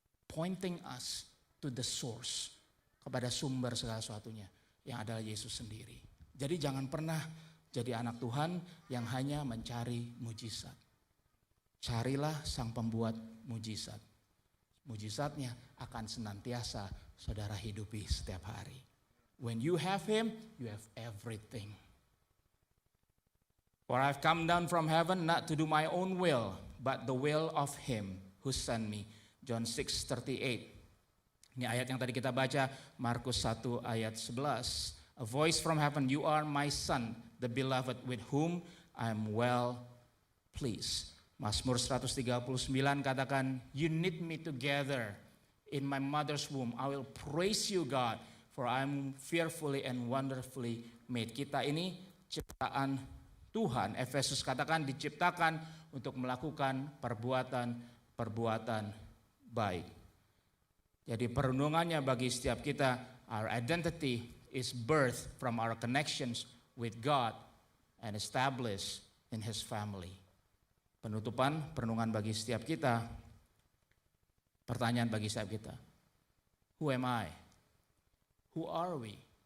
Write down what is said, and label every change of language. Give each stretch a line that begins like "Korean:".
English: Pointing us to the source,
Indonesian: kepada sumber segala sesuatunya, yang adalah Yesus sendiri. Jadi jangan pernah jadi anak Tuhan yang hanya mencari mujizat. Carilah Sang Pembuat mujizat. Mujizatnya akan senantiasa saudara hidupi setiap hari.
English: When you have Him, you have everything. For I've come down from heaven not to do my own will, but the will of Him who sent me.
Indonesian: John 6:38. Ini ayat yang tadi kita baca, Markus 1 ayat 11.
English: A voice from heaven, you are my son, the beloved, with whom I am well pleased.
Indonesian: Mazmur 139 katakan,
English: you knit me together in my mother's womb. I will praise you, God, for I am fearfully and wonderfully made.
Indonesian: Kita ini ciptaan Tuhan. Efesus katakan diciptakan untuk melakukan perbuatan baik. Jadi perundungannya bagi setiap kita,
English: our identity is birthed from our connections with God and established in His family.
Indonesian: Penutupan perenungan bagi setiap kita, pertanyaan bagi setiap kita.
English: Who am I? Who are we?